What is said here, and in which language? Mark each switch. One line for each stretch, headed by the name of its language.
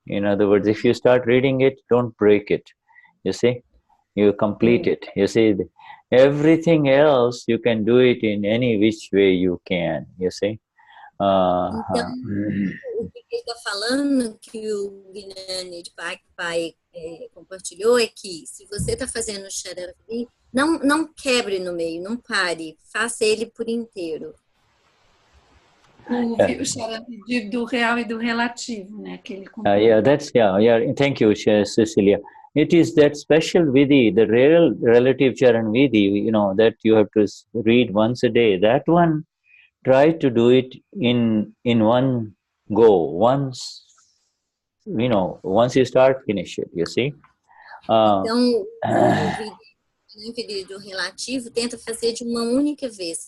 English: In other words, if you start reading it, don't break it, you see. You complete it, you see. Everything else, you can do it in any which way you can, you see.
Portuguese: Então, o que ele está falando, que o Gnani de pai compartilhou, é que se você está fazendo o Charan Vidhi, não quebre no meio, não pare, faça ele por inteiro. O Charan Vidhi do real e do relativo, né? Que ele
English: Thank you, Cecilia. It is that special vidhi, the real relative Charan Vidhi, that you have to read once a day. That one, try to do it in one go. Once you start, finish it, you see.
Portuguese: Então, o vidhi do relativo, tenta fazer de uma única vez.